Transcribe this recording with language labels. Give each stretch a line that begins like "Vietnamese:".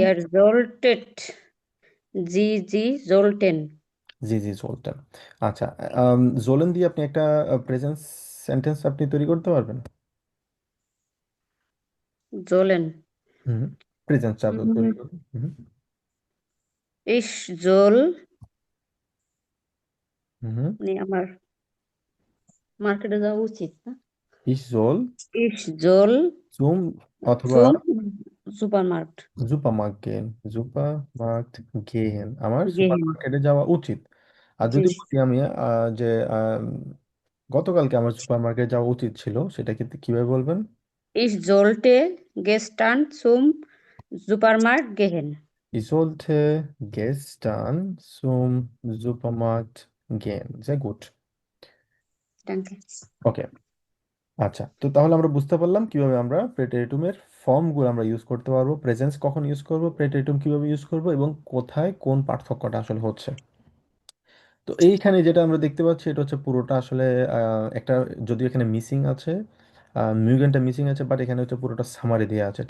German: ihr solltet, sie sollten।
Bangla: জি জি, জোলটেন। আচ্ছা, জোলেন দিয়ে আপনি একটা প্রেজেন্ট সেন্টেন্স আপনি তৈরি করতে পারবেন?
German: sollen।
Bangla: হুম, প্রেজেন্ট চাপ তৈরি উম, করবেন। হুম
German: ich soll, হুম। হুম।
Bangla: মানে আমার মার্কেটে যাওয়া উচিত না?
German: Ich soll Ich soll zum অথবা zum Supermarkt সুপারমার্কেট গেন, সুপারমার্কেট গেহেন, আমার gehen।
Bangla: সুপারমার্কেটে যাওয়া উচিত। আর জি। যদি বলি আমি যে গতকালকে আমার সুপারমার্কেটে যাওয়া উচিত ছিল, সেটা কিন্তু কিভাবে বলবেন?
German: Ich sollte gestern zum Supermarkt gehen। Ich sollte gestern zum Supermarkt gehen। Sehr gut। Danke।
English: Okay.
Bangla: আচ্ছা, তো তাহলে আমরা বুঝতে পারলাম কিভাবে আমরা প্রেটেরিটুমের ফর্মগুলো আমরা ইউজ করতে পারবো, প্রেজেন্স কখন ইউজ করব, প্রেটেরিটুম কিভাবে ইউজ করব, এবং কোথায় কোন পার্থক্যটা আসলে হচ্ছে। তো এইখানে যেটা আমরা দেখতে পাচ্ছি এটা হচ্ছে পুরোটা আসলে একটা, যদিও এখানে মিসিং আছে, মিউগেনটা মিসিং আছে, বাট এখানে হচ্ছে পুরোটা সামারি দেওয়া আছে।